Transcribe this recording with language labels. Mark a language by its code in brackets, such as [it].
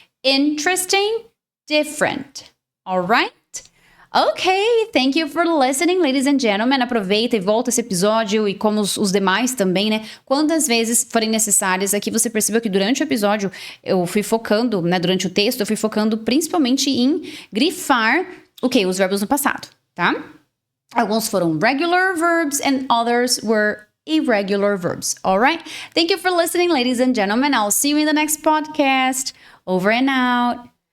[en] Interesting, different. Alright? Ok, thank you for listening, ladies and gentlemen. [pt] Aproveita e volta esse episódio e como os demais também, né? Quantas vezes forem necessárias. Aqui você percebeu que durante o episódio eu fui focando, né? Durante o texto eu fui focando principalmente em grifar, os verbos no passado, tá? Alguns foram [en] regular verbs and others were irregular verbs, alright? Thank you for listening, ladies and gentlemen. I'll see you in the next podcast. Over and out.